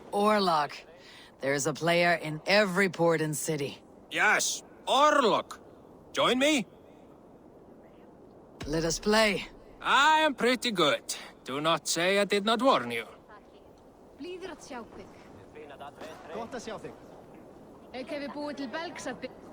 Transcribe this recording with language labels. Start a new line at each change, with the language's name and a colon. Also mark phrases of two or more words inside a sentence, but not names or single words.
English: Orlog. There's a player in every port and city. Yes, Orlok. Join me? Let us play. I am pretty good. Do not say I did not warn you.
Icelandic: Blíður að sjá þig. Gott að sjá þig. Ég hef búið til belgs að